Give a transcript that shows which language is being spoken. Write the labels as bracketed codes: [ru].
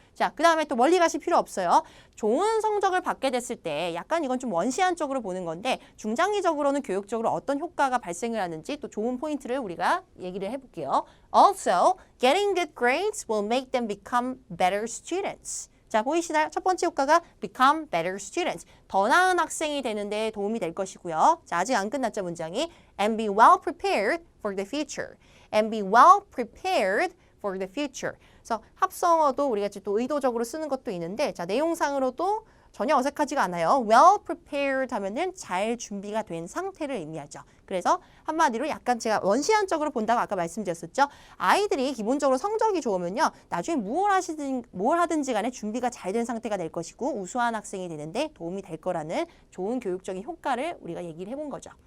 [ko] 자, 그 다음에 또 멀리 가실 필요 없어요. 좋은 성적을 받게 됐을 때 약간 이건 좀 원시한적으로 보는 건데, 중장기적으로는 교육적으로 어떤 효과가 발생을 하는지 또 좋은 포인트를 우리가 얘기를 해볼게요. [en] Also, getting good grades will make them become better students. [ko] 자, 보이시나요? 첫 번째 효과가 [en] become better students. [ko] 더 나은 학생이 되는 데 도움이 될 것이고요. 자, 아직 안 끝났죠, 문장이. [en] And be well prepared for the future. And be well prepared for the future. [ko] 그래서 합성어도 우리가 또 의도적으로 쓰는 것도 있는데, 자, 내용상으로도 전혀 어색하지가 않아요. well prepared 하면은 잘 준비가 된 상태를 의미하죠. 그래서 한마디로 약간 제가 원시한적으로 본다고 아까 말씀드렸었죠. 아이들이 기본적으로 성적이 좋으면요, 나중에 뭘 하든지 간에 준비가 잘 된 상태가 될 것이고 우수한 학생이 되는데 도움이 될 거라는 좋은 교육적인 효과를 우리가 얘기를 해본 거죠.